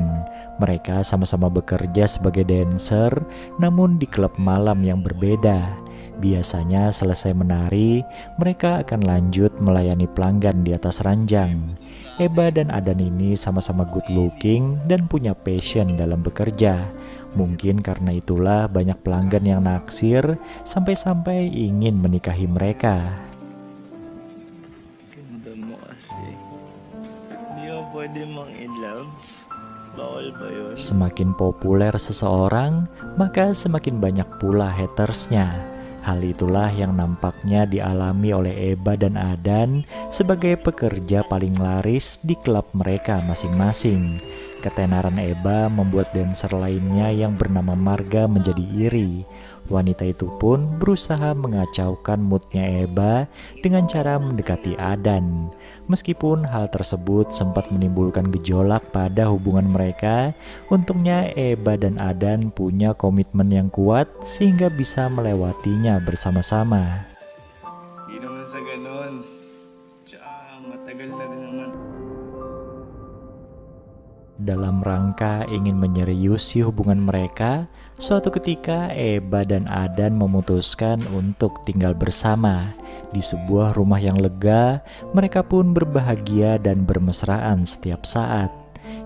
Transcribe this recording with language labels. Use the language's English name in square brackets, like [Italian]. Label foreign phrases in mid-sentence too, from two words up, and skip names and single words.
[Indonesian] Mereka sama-sama bekerja sebagai dancer, namun di klub malam yang berbeda. Biasanya selesai menari, mereka akan lanjut melayani pelanggan di atas ranjang. Eba dan Adan ini sama-sama [English] good looking [Indonesian] dan punya passion dalam bekerja. Mungkin karena itulah banyak pelanggan yang naksir sampai-sampai ingin menikahi mereka. [Filipino] Pwede mang in-love? Bawal ba yun? [Indonesian] Semakin populer seseorang, maka semakin banyak pula hatersnya. Hal itulah yang nampaknya dialami oleh Eba dan Adan sebagai pekerja paling laris di klub mereka masing-masing. Ketenaran Eba membuat dancer lainnya yang bernama Marga menjadi iri. Wanita itu pun berusaha mengacaukan moodnya Eba dengan cara mendekati Adan. Meskipun hal tersebut sempat menimbulkan gejolak pada hubungan mereka, untungnya Eba dan Adan punya komitmen yang kuat sehingga bisa melewatinya bersama-sama. [Filipino] Di naman sa ganun. Tsaka matagal na rin naman. [Indonesian] Dalam rangka ingin menyeriusi hubungan mereka, suatu ketika Eba dan Adan memutuskan untuk tinggal bersama. Di sebuah rumah yang lega, mereka pun berbahagia dan bermesraan setiap saat.